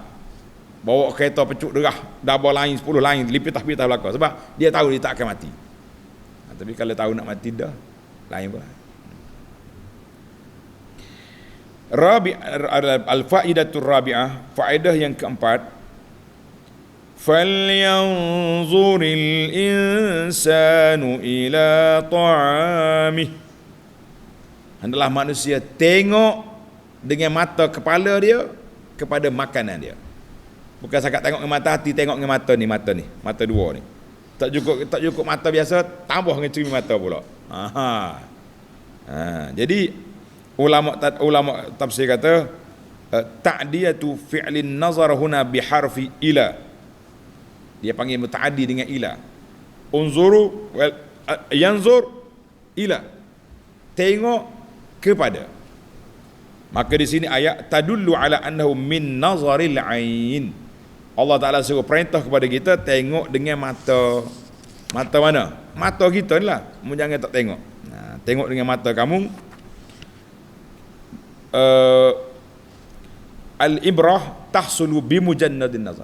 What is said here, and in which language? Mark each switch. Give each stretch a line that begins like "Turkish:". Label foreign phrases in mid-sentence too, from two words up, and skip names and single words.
Malay: Bawa kereta pecuk derah, double lain, 10 lain, lipitah-pitah belakang. Sebab dia tahu dia tak akan mati. Tapi kalau tahu nak mati dah, lain pula.
Arabic: الفائدة الرابعة,
Malay: faedah yang keempat,
Arabic: فلينظر الإنسان إلى طعامه.
Malay: Hendaklah manusia tengok dengan mata kepala dia kepada makanan dia. Bukan sakat tengok dengan mata hati, tengok dengan mata ni, mata dua ni. Tak cukup mata biasa, tambah dengan cermin mata pula. Jadi ulama tafsir kata
Arabic: تعدية فعل النظر هنا بحرف إلى.
Malay: Dia panggil mutaaddi dengan ila.
Arabic: انظر ينظر إلى.
Malay: Tengok kepada. Maka di sini ayat
Arabic: تدل على أنه من نظر العين.
Malay: Allah Taala suruh perintah kepada kita tengok dengan mata. Mata mana? Mata kita ni lah. Jangan tak tengok. Tengok dengan mata kamu.
Arabic: العبرة تحصل بمجرد النظر.